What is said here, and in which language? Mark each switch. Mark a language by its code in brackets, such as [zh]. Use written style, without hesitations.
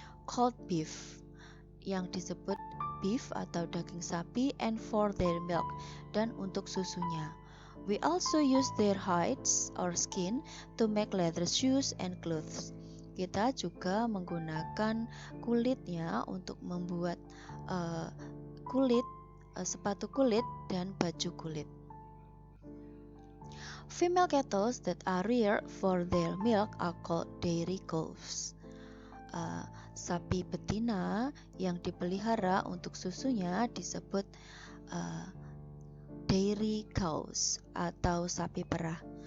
[en] Called beef, [id] yang disebut beef atau daging sapi, [en] and for their milk, [id] dan untuk susunya. [en] We also use their hides or skin to make leather shoes and clothes. [id] Kita juga menggunakan kulitnya untuk membuat sepatu kulit dan baju kulit. [en] Female cattle that are reared for their milk are called dairy calves. [id] Sapi betina yang dipelihara untuk susunya disebut dairy cows atau sapi perah.